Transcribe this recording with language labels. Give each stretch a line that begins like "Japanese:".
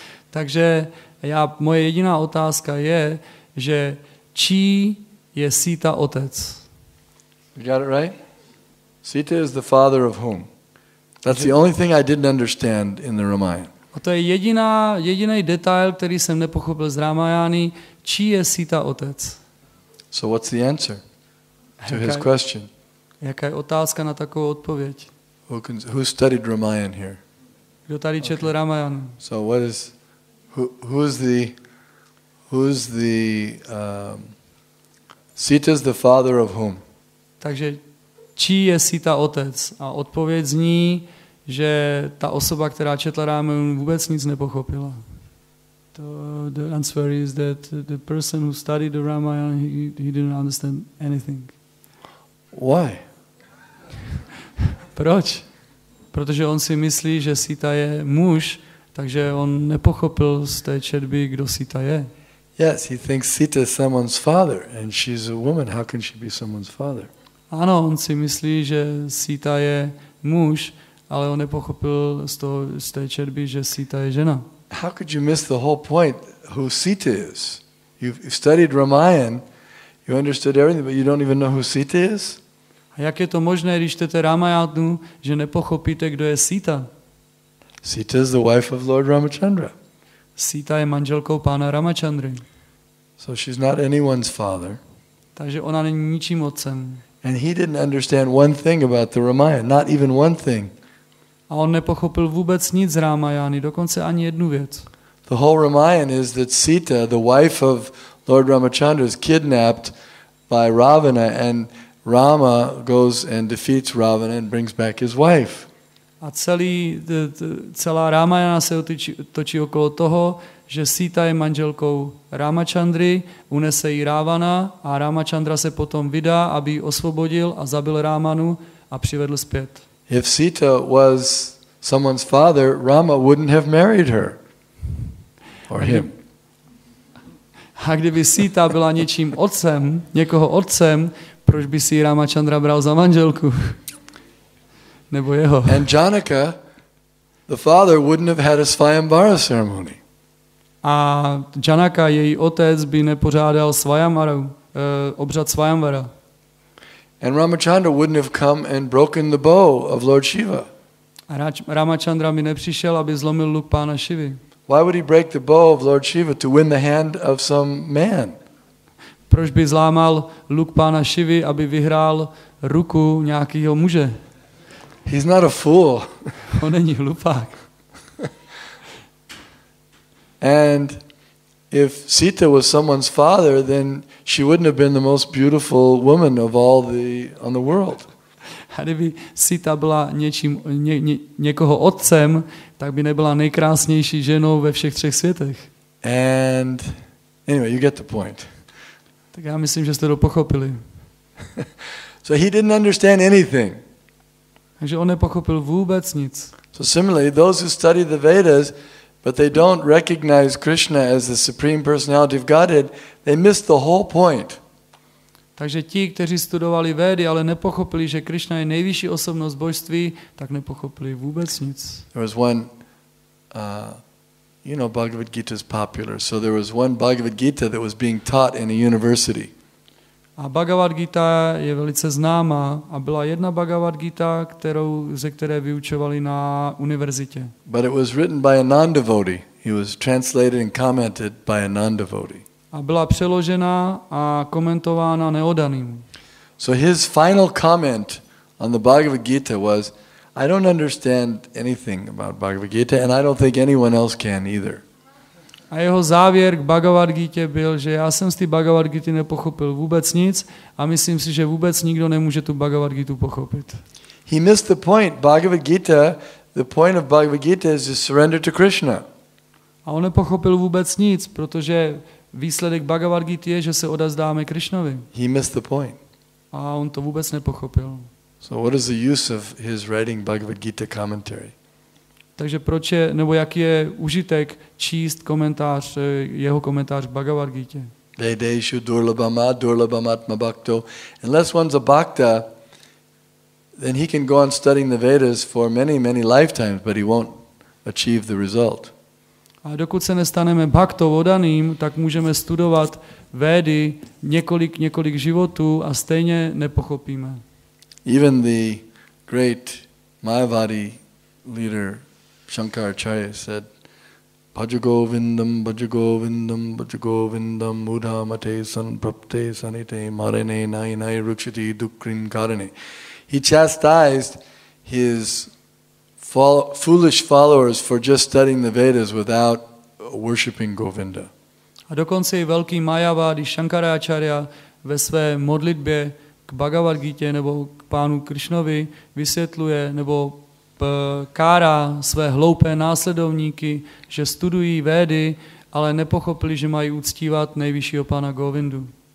Czech: Takže moje jediná otázka je, že čí je Sita otec?
English: You got it right? Sita is the father of whom? That's the only thing I didn't understand in the Ramayana.
Czech: A to je jediný detail, který jsem nepochopil z Ramajány, čí je Sita otec?
English: So what's the answer to his question?
Czech: Jaká je otázka na takovou odpověď?
English: Who studied Ramayana here?
Czech: Kdo tady četl Ramayanu?
English: So what is who's the Sita is the father of whom?
Czech: Takže čí je Sita otec? A odpověď zní, že ta osoba, která četla Ramayanu, vůbec nic nepochopila.
English: The answer is that the person who studied the Ramayana, he didn't understand anything. Why?
Czech: Proč? Protože on si myslí, že Sita je muž, takže on nepochopil z té četby, kdo Sita je.
English: Yes, he thinks Sita is someone's father, and she's a woman. How can she be someone's father?
Czech: Ano, on si myslí, že Sita je muž, ale on nepochopil z té četby, že Sita je žena.
English: How could you miss the whole point who Sita is? You've studied Ramayana, you understood everything, but you don't even know who Sita is?
Czech: A jak je to možné, když čtete Ramayanu, že nepochopíte, kdo je Sita?
English: Sita is the wife of Lord Ramachandra.
Czech: Sita je manželkou pána Ramachandry.
English: So she's not anyone's father.
Czech: Takže ona není ničím otcem.
English: And he didn't understand one thing about the Ramayana, not even one thing.
Czech: A on nepochopil vůbec nic z Ramayany, dokonce ani jednu věc.
English: The whole Ramayana is that Sita, the wife of Lord Ramachandra, is kidnapped by Ravana, and Rama goes and defeats Ravana and brings back his wife.
Czech: A celá Ramayana se točí okolo toho, že Sita je manželkou Ramachandry, unese jí Ravana a Ramachandra se potom vydá, aby ji osvobodil a zabil Ramanu a přivedl zpět.
English: If Sita was someone's father, Rama wouldn't have married her or him.
Czech: A kdyby Sita byla něčím otcem, někoho otcem, proč by si Ramachandra bral za manželku? Nebo jeho.
English: And Janaka, the father, wouldn't have had a Svayambara ceremony.
Czech: A Janaka, její otec, by nepořádal obřad Svayamvara.
English: And Ramachandra wouldn't have come and broken the bow of Lord Shiva.
Czech: A Ramachandra by nepřišel, aby zlomil luk pána Šivy.
English: Why would he break the bow of Lord Shiva? To win the hand of some man.
Czech: Proč by zlámal luk pána Šivy, aby vyhrál ruku nějakého muže?
English: He's not a fool.
Czech: On není hlupák.
English: And if Sita was someone's father, then she wouldn't have been the most beautiful woman of all on the world.
Czech: A kdyby Sita byla někoho otcem, tak by nebyla nejkrásnější ženou ve všech třech světech.
English: And anyway, you get the point.
Czech: Tak já myslím, že jste to pochopili.
English: So he didn't understand anything.
Czech: Takže on nepochopil vůbec nic.
English: So similarly, those who study the Vedas, but they don't recognize Krishna as the supreme personality of Godhead, they miss the whole point.
Czech: Takže ti, kteří studovali Védy, ale nepochopili, že Krishna je nejvyšší osobnost božství, tak nepochopili vůbec nic.
English: There was one, Bhagavad Gita is popular, so there was one Bhagavad Gita that was being taught in a university.
Czech: A Bhagavad Gita je velice známá a byla jedna Bhagavad Gita, ze které vyučovali na univerzitě.
English: But it was written by a non-devotee. He was translated and commented by a non-devotee.
Czech: A byla přeložena a komentována neodaným.
English: So his final comment on the Bhagavad Gita was, I don't understand anything about Bhagavad Gita and I don't think anyone else can either.
Czech: A jeho závěr k Bhagavad Gita byl, že já jsem z té Bhagavad Gita nepochopil vůbec nic a myslím si, že vůbec nikdo nemůže tu Bhagavad Gitu pochopit.
English: He missed the point. The point of Bhagavad Gita is to surrender to Krishna.
Czech: A on nepochopil vůbec nic, protože výsledek Bhagavad Gita je, že se odazdáme Krishnovi.
English: He missed the point.
Czech: A on to vůbec nepochopil.
English: So what is the use of his writing Bhagavad Gita commentary?
Czech: Takže proč je, nebo jaký je užitek číst komentář, jeho komentář k Bhagavad Gita?
Sanskrit: Vedeshu durlabamatma bhakto.
English: Unless one's a bhakta, then he can go on studying the Vedas for many, many lifetimes, but he won't achieve the result.
Czech: A dokud se nestaneme bhaktou oddaným, tak můžeme studovat Védy několik životů a stejně nepochopíme.
English: Even the great Mayavadi leader Shankaracharya said,
Sanskrit: Bhajagovindam, Bhajagovindam, Bhajagovindam, Mudhamate sanprapte sanite marane nainai rukshati dukrin karane.
English: He chastised his foolish followers for just studying the Vedas without worshipping Govinda.
Czech: A dokonce i velký Mayavadi Shankaracharya ve své modlitbě k Bhagavad Gita nebo k pánu Krishnovi vysvětluje nebo kárá své hloupé následovníky, že studují Védy, ale nepochopili, že mají uctívat nejvyššího pána Govindu.